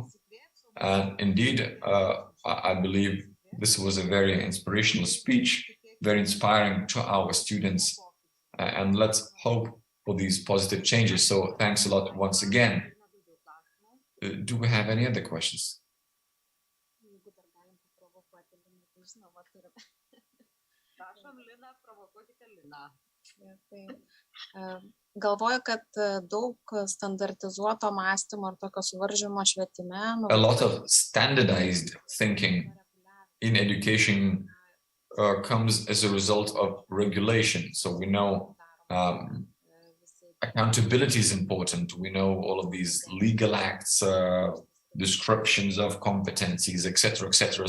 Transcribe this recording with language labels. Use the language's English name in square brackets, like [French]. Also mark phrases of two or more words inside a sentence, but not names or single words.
[English] And indeed, I believe this was a very inspirational speech, very inspiring to our students. And let's hope for these positive changes. So thanks a lot once again. Do we have any other questions? [Lithuanian] Galvoju, kad daug standartizuoto mąstymo ir tokio suvaržymo švietime. [English] A lot of standardized thinking in education comes as a result of regulation. So we know accountability is important. We know all of these legal acts, descriptions of competencies, etc., etc.